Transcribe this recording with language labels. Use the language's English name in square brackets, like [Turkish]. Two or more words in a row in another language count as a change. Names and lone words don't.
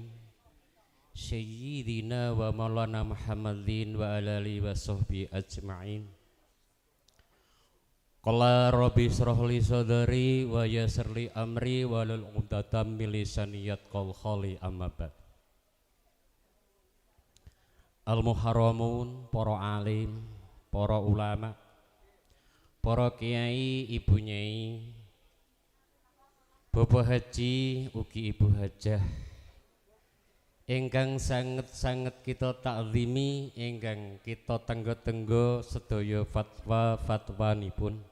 [Arabic] سيدنا ومولانا محمد وعلى آله وصحبه أجمعين. قال رب اشرح لي صدري ويسر لي أمري واحلل عقدة من لساني يفقهوا قولي أما بعد. المحرمون, [Javanese] para alim, para ulama, para kiai, ibu nyai, bapak haji ugi ibu hajah ingkang sanget-sanget kita takzimi, ingkang kita tenggo-tenggo sedaya fatwa-fatwanipun.